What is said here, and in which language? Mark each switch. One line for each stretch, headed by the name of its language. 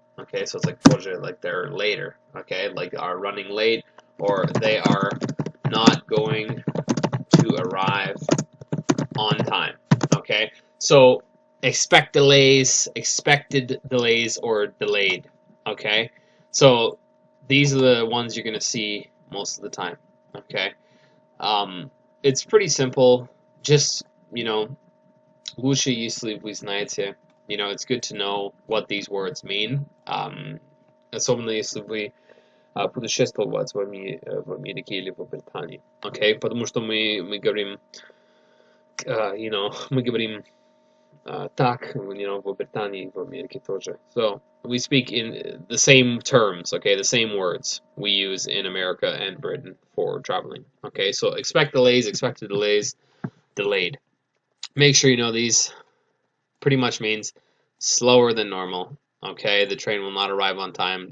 English: Okay, so it's like
Russian: позже,
English: like they're later. Okay, like are running late, or they are not going to arrive on time. Okay, so expect delays, expected delays, or delayed. Okay, so these are the ones you're gonna see most of the time. Okay, it's pretty simple.
Russian: Just лучше, если вы знаете.
English: It's good to know what these words mean.
Russian: Особенно если вы путешествовать в Америке или в Британии. Okay, потому что мы говорим, мы говорим так, в Британии, в Америке тоже.
English: So we speak in the same terms, okay, the same words we use in America and Britain for traveling. Okay, so expect delays, expected delays, delayed. Make sure you know these. Pretty much means slower than normal. Okay, the train will not arrive on time.